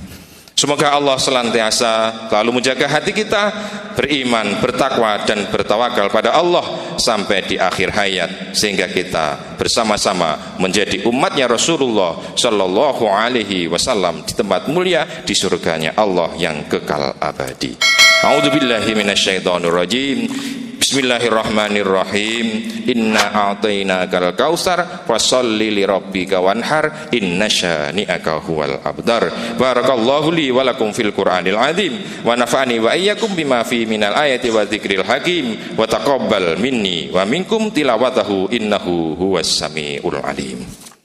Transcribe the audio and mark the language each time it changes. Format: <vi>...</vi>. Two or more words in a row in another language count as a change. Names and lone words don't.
<id>Semoga Allah senantiasa selalu menjaga hati kita beriman, bertakwa dan bertawakal pada Allah sampai di akhir hayat, sehingga kita bersama-sama menjadi umatnya Rasulullah</id> <ar>صلى الله عليه وسلم</ar> <id>di tempat mulia di surganya Allah yang kekal abadi.</id> <ar>أعوذ بالله من الشيطان الرجيم. بسم الله الرحمن الرحيم. إنا أعطيناك الكوثر فصل لربك وانحر إن شانئك هو الأبتر. بارك الله لي ولكم في القرآن العظيم ونفعني وإياكم بما في من الآيات والذكر الحكيم وتقبل مني ومنكم تلاوته إنه هو السميع العليم.</ar>